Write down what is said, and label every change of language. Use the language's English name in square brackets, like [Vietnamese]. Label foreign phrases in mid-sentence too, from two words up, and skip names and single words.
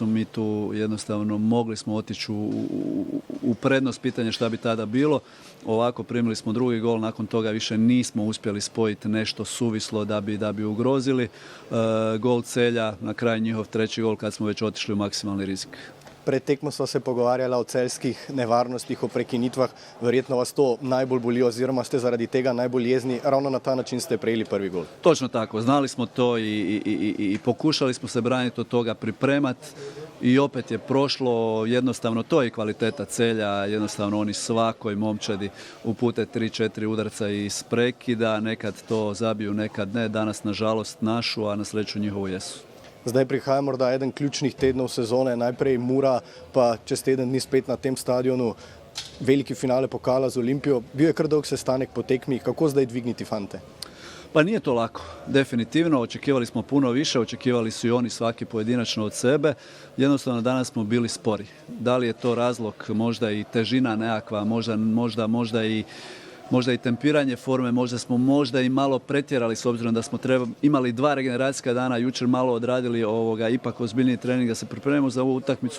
[Croatian] Mi tu jednostavno mogli smo otići u prednost, pitanje šta bi tada bilo. Ovako primili smo drugi gol, nakon toga više nismo uspjeli spojiti nešto suvislo da bi ugrozili. Gol Celja, na kraju njihov treći gol kad smo već otišli u maksimalni rizik. [Slovenian] Pred tekmo sva se pogovarjala o celjskih nevarnostih, o prekinitvah. Verjetno vas to najbolj boli oziroma ste zaradi tega najbolj jezni. Ravno na ta način ste prejeli prvi gol. [Croatian] Točno tako. Znali smo to i pokušali smo se braniti od toga, pripremati i opet je prošlo. Jednostavno to je kvaliteta Celja. Jednostavno oni svakoj momčadi upute 3-4 udarca iz prekida. Nekad to zabiju, nekad ne. Danas nažalost našu, a na sreću njihovu jesu. [Slovenian] Zdaj prihaja morda eden ključnih tednov sezone, najprej Mura, pa čez teden dni spet na tem stadionu. Veliki finale pokala z Olimpijo. Bil je kar dolg sestanek po tekmi. Kako zdaj dvigniti fante? [Croatian] Pa nije to lako, definitivno. Očekivali smo puno više, očekivali su i oni svaki pojedinačno od sebe. Jednostavno danas smo bili spori. Da li je to razlog, možda i težina nekakva, možda i tempiranje forme, možda i malo pretjerali s obzirom da smo imali 2 regeneracijska dana, jučer malo odradili ipak ozbiljniji trening da se pripremimo za ovu utakmicu.